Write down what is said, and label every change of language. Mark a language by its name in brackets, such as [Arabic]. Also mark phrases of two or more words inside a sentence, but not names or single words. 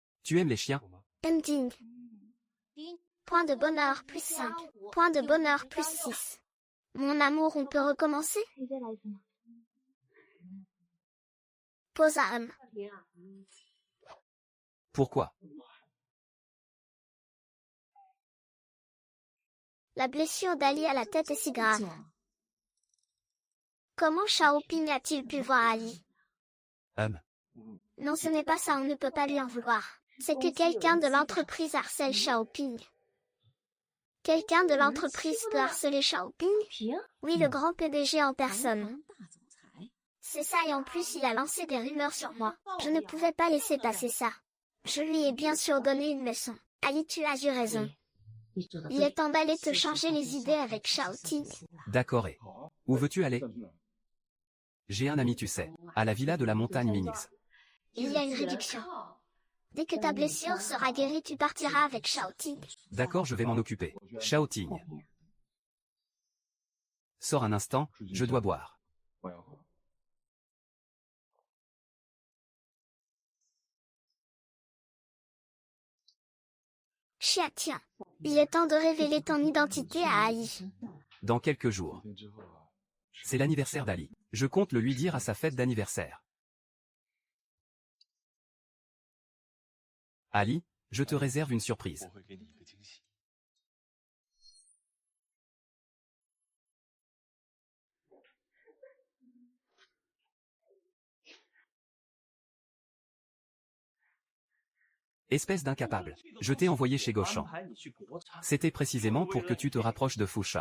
[French] Tu aimes les chiens? Ending. Point de bonheur plus 5. Point de bonheur plus 6. Mon amour, on peut recommencer? [Chinese] 可以再来一次吗？ [French] Pose à homme. [Chinese] 停啊！ [French] Pourquoi? La blessure d'Ali à la tête est si grave. [Chinese] 坐。 [French] Comment Xiaoping a-t-il pu voir Ali? Non, ce n'est pas ça, on ne peut pas lui en vouloir. C'est que quelqu'un de l'entreprise harcèle Xiaoping. Quelqu'un de l'entreprise peut harceler Xiaoping? [Chinese] 停。 [French] Oui, le grand PDG en [Chinese] 堂 [French] personne. [Chinese] 堂大总裁。 [French] C'est ça, et en plus il a lancé des rumeurs sur moi. Je ne pouvais pas laisser passer ça. Je lui ai bien sûr donné une leçon. Ali, tu as eu raison. [Chinese] 你说的 [French] Il [Chinese] 对。 [French] est temps d'aller te changer les idées avec Shao Ting. D'accord et. Où veux-tu aller? J'ai un ami tu sais, à la villa de la montagne Ming's. Il y a une réduction. Dès que ta blessure sera guérie, tu partiras avec Shao Ting. D'accord, je vais m'en occuper. Shao Ting. Sors un instant, je dois boire. [Chinese] 我要喝。 [French] Chia, tiens. Il est temps de révéler ton identité à Ali. Dans quelques jours. [Chinese] 天之后啊， [French] C'est l'anniversaire d'Ali. Je compte le lui dire à sa fête d'anniversaire. Ali, je te réserve une surprise. [Chinese] 我会给你一个惊喜。 [French] Espèce d'incapable. Je t'ai envoyé chez Gauchan. C'était précisément pour que tu te rapproches de Fusha.